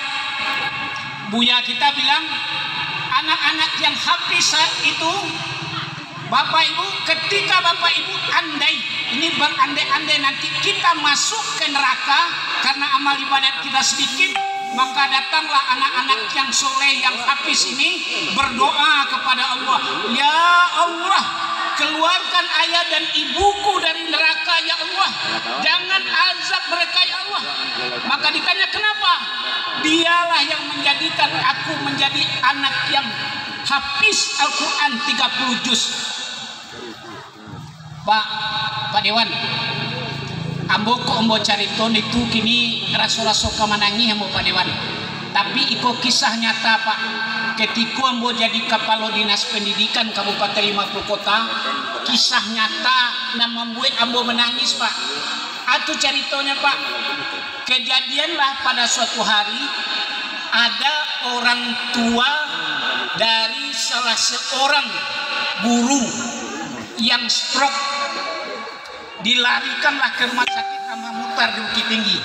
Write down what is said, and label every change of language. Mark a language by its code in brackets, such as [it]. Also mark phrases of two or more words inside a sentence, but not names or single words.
[id] Buya kita bilang anak-anak yang hafiz itu, Bapak Ibu, ketika Bapak Ibu andai, ini berandai-andai nanti kita masuk ke neraka karena amal ibadat kita sedikit, maka datanglah anak-anak yang soleh, yang hafiz ini berdoa kepada Allah, ya Allah, keluarkan ayah dan ibuku dari neraka ya Allah, jangan azab mereka ya Allah. Maka ditanya kenapa? Dialah yang menjadikan aku menjadi anak yang hafiz Al-Quran 30 juz. Pak Dewan, [min] ambo ko ambo carito itu kini raso-raso kamanangi ambo Pak Dewan. Tapi iko kisah nyata Pak. [id] Ketika ambo jadi kepala dinas pendidikan Kabupaten 50 Kota, kisah nyata yang membuat ambo menangis Pak. Atau ceritonya Pak, kejadianlah pada suatu hari ada orang tua dari salah seorang guru yang stroke, dilarikanlah ke rumah sakit Ahmad Muhtar di Bukit Tinggi.